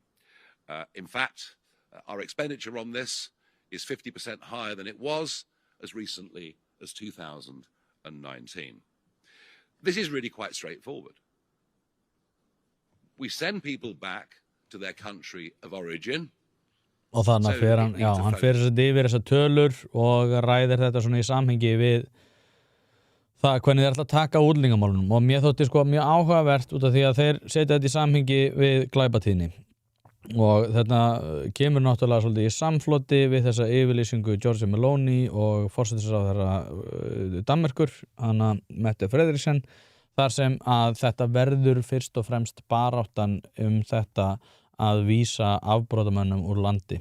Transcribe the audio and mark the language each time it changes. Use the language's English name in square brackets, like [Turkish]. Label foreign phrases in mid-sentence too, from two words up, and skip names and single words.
[English] In fact, our expenditure on this is 50% higher than it was as recently as 2019. This is really quite straightforward. We send people back to their country of origin. [Icelandic] Og þannig að hann fer yfir þessar tölur og ræðir þetta svona í samhengi við það hvernig þeir ætla að taka útlendingamálunum, og mér þótti sko mjög áhugavert út af því að þeir setja þetta í samhengi við glæpatíðni, og þetta kemur náttúrulega svolítið í samfloti við þessa yfirlýsingu Giorgia Meloni og forsætisráðherra Danmerkur, hana Mette Frederiksen, þar sem að þetta verður fyrst og fremst baráttan þetta að vísa afbrotamönnum úr landi.